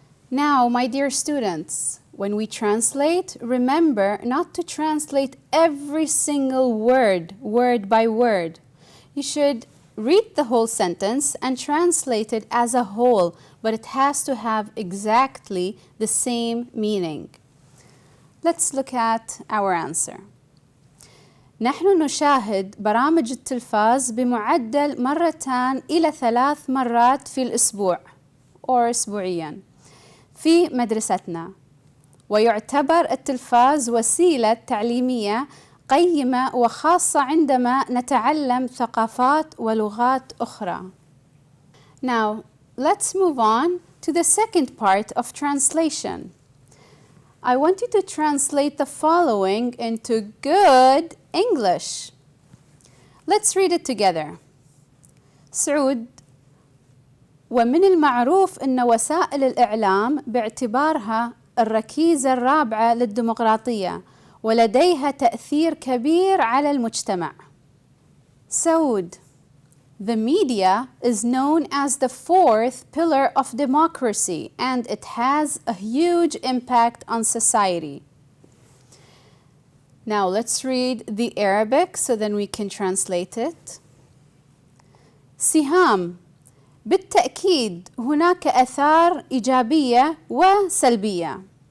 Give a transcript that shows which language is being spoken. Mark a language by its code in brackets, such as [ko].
[en] Now, my dear students, when we translate, remember not to translate every single word, word by word. You should read the whole sentence and translate it as a whole, but it has to have exactly the same meaning. Let's look at our answer. [ar] نحن نشاهد برامج التلفاز بمعدل 2 إلى 3 مرات في الأسبوع أو أسبوعياً في مدرستنا. ويعتبر التلفاز وسيلة تعليمية قيمة وخاصة عندما نتعلم ثقافات ولغات أخرى. [en] Now, let's move on to the second part of translation. I want you to translate the following into good English. Let's read it together. [ar] سعود: ومن المعروف أن وسائل الإعلام باعتبارها الركيزة الرابعة للديمقراطية ولديها تأثير كبير على المجتمع. [en] سعود: The media is known as the fourth pillar of democracy and it has a huge impact on society. Now let's read the Arabic so then we can translate it. [ar] سهام: بالتأكيد هناك آثار إيجابية وسلبية.